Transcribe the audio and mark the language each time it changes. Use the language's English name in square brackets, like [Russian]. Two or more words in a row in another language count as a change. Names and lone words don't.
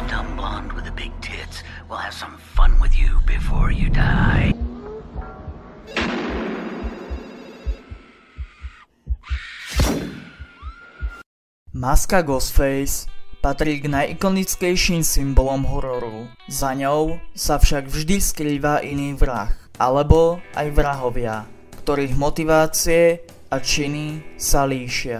[English] young blonde with the big tits will have some fun with you before you die. [Slovak] Maska Ghostface patrí k najikonickejším symbolom hororu. Za ňou sa však vždy skrýva iný vrah, alebo aj vrahovia, ktorých motivácie a činy sa líšia.